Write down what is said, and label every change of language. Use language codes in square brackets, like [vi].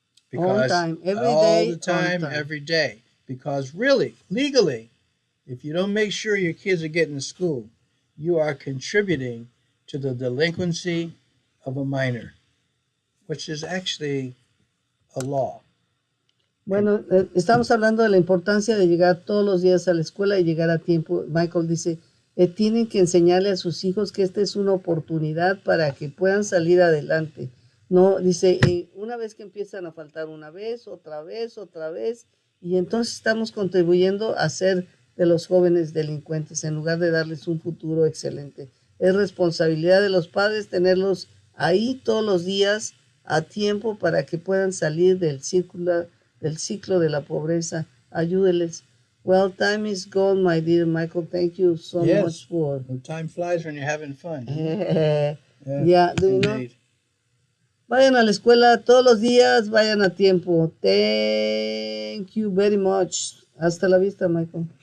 [en] Because on time, every all day, the time, every day. Because really, legally, if you don't make sure your kids are getting to school, you are contributing to the delinquency of a minor, which is actually a law. [es] Bueno, estamos hablando de la importancia de llegar todos los días a la escuela y llegar a tiempo. Michael dice, tienen que enseñarle a sus hijos que esta es una oportunidad para que puedan salir adelante. No, dice, una vez que empiezan a faltar una vez, otra vez, y entonces estamos contribuyendo a ser de los jóvenes delincuentes en lugar de darles un futuro excelente. Es responsabilidad de los padres tenerlos ahí todos los días a tiempo para que puedan salir del ciclo de la pobreza. Ayúdeles. [en] Well, time is gone, my dear Michael. Thank you so much for... Well, time flies when you're having fun. Yeah, do you know? [es] Vayan a la escuela todos los días, vayan a tiempo. [en] Thank you very much. [es] Hasta la vista, Michael.